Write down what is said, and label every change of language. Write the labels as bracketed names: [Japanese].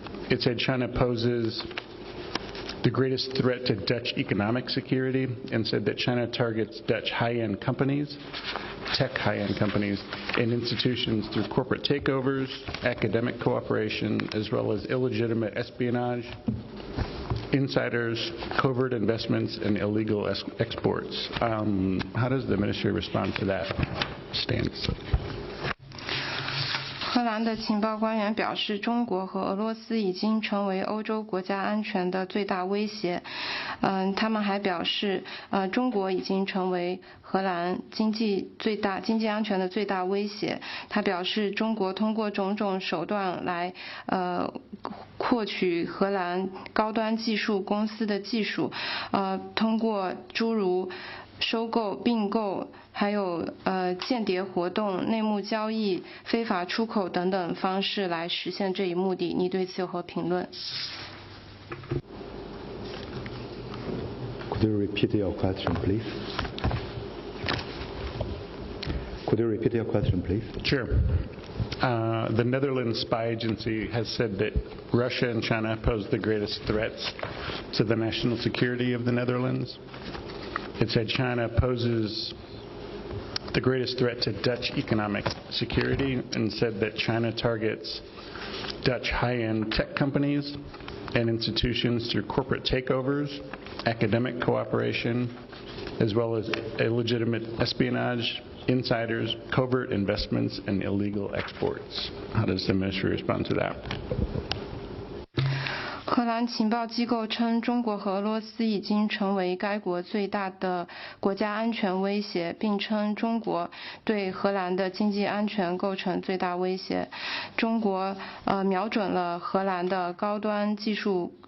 [English] It said China poses the greatest threat to Dutch economic security and said that China targets Dutch high-end companies, tech high-end companies, and institutions through corporate takeovers, academic cooperation, as well as illegitimate espionage, insiders, covert investments, and illegal exports. How does the ministry respond to that stance? [Chinese] 荷兰的情报官员表示，中国和俄罗斯已经成为欧洲国家安全的最大威胁。他们还表示，中国已经成为荷兰经济安全的最大威胁。他表示，中国通过种种手段来获取荷兰高端技术公司的技术，通过诸如收购、并购，还有间谍活动、内幕交易、非法出口等等方式来实现这一目的。你对此有何评论？ [English] Could you repeat your question, please? Could you repeat your question, please? Sure. The Netherlands spy agency has said that Russia and China pose the greatest threats to the national security of the Netherlands. It said China poses the greatest threat to Dutch economic security and said that China targets Dutch high-end tech companies and institutions through corporate takeovers, academic cooperation, as well as illegitimate espionage, insiders, covert investments, and illegal exports. How does the ministry respond to that? [Chinese] 荷兰情报机构称，中国和俄罗斯已经成为该国最大的国家安全威胁，并称中国对荷兰的经济安全构成最大威胁。中国瞄准了荷兰的高端技术